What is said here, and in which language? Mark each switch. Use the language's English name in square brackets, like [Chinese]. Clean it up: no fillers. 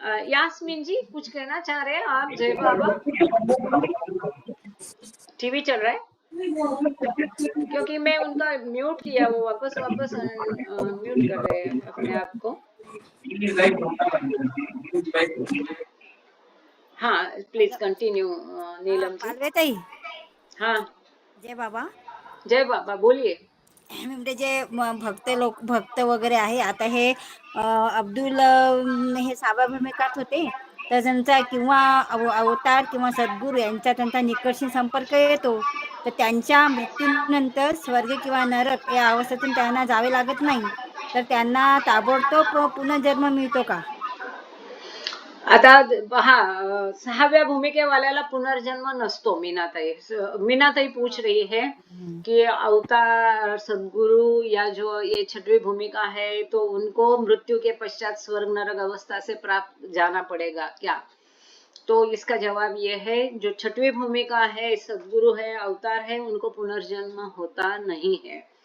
[Hindi] यास्मीन जी कुछ कहना चाह रहे हैं आप? जय बाबा, टीवी चल रहा है क्योंकि मैं उनका म्यूट किया, वो वापस म्यूट कर रहे हैं अपने आप को। हाँ प्लीज कंटिन्यू नीलम जी। हाँ जय बाबा, जय बाबा बोलिए। [Marathi] म्हणजे जे भक्त वगैरे आहे, आता हे अब्दुल हे साबा भूमिकात होते, तर त्यांचा किंवा अवतार किंवा सद्गुरू यांचा त्यांचा निकटशी संपर्क येतो, तर त्यांच्या मृत्यूनंतर स्वर्ग किंवा नरक या अवस्थेतून त्यांना जावे लागत नाही, तर त्यांना ताबडतोब पुनर्जन्म मिळतो का? आता हा 6व्या भूमिकेवाल्याला पुनर्जन्म नसतो। [Hindi] मीनाताई पूछ रही है कि अवतार सद्गुरु या जो ये 6वीं भूमिका है, तो उनको मृत्यु के पश्चात स्वर्ग नरक अवस्था से प्राप्त जाना पड़ेगा क्या? तो इसका जवाब ये है, जो 6वीं भूमिका है, सद्गुरु है, अवतार है, उनको पुनर्जन्म होता नहीं है।